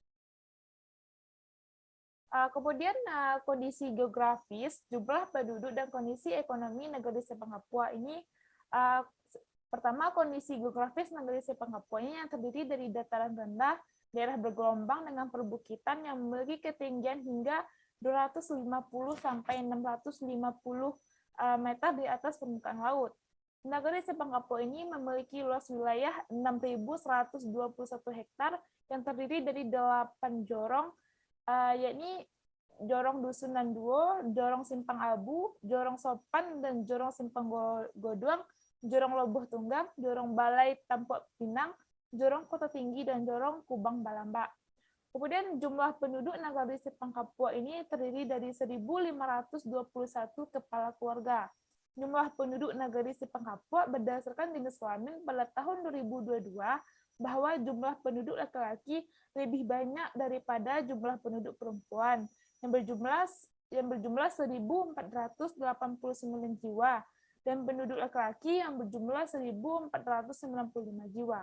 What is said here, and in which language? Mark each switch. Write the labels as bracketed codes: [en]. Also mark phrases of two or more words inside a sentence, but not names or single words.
[id] Kemudian kondisi geografis, jumlah penduduk dan kondisi ekonomi negeri Sepangkapua ini pertama kondisi geografis negeri Sepangkapua ini yang terdiri dari dataran rendah, daerah bergelombang dengan perbukitan yang memiliki ketinggian hingga 250 sampai 650 meter di atas permukaan laut. Negeri Sepangkapua ini memiliki luas wilayah 6.121 hektar yang terdiri dari 8 jorong, yakni Jorong Dusunan Duo, Jorong Simpang Abu, Jorong Sopan, dan Jorong Simpang Goduang, Jorong Lobuh Tunggang, Jorong Balai Tampok Pinang, Jorong Kota Tinggi, dan Jorong Kubang Balamba. Kemudian jumlah penduduk negeri Sepangkapua ini terdiri dari 1.521 kepala keluarga. Jumlah penduduk negeri Sepangkapua berdasarkan Dinas Kelamin pada tahun 2022 bahwa jumlah penduduk laki-laki lebih banyak daripada jumlah penduduk perempuan yang berjumlah 1.489 jiwa dan penduduk laki-laki yang berjumlah 1.495 jiwa.